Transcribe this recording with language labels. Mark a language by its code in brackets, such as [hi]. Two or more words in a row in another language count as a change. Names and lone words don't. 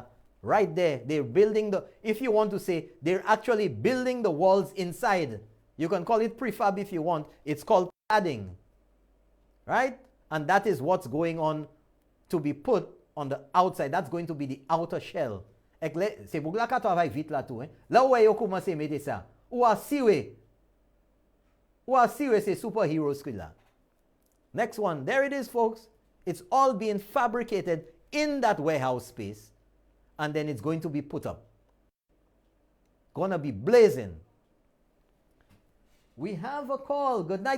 [en] Right there. They're building the, if you want to say, they're actually building the walls inside. You can call it prefab if you want. It's called cladding. Right? And that is what's going on to be put on the outside. That's going to be the outer shell. [ht] Se bugla ka to avay vit la tou, la ou yo komanse mette sa. Ou a siwe se [en] superhero squid [ht] la. [en] Next one. There it is, folks. It's all being fabricated in that warehouse space. And then it's going to be put up. Gonna be blazing. We have a call. Good night.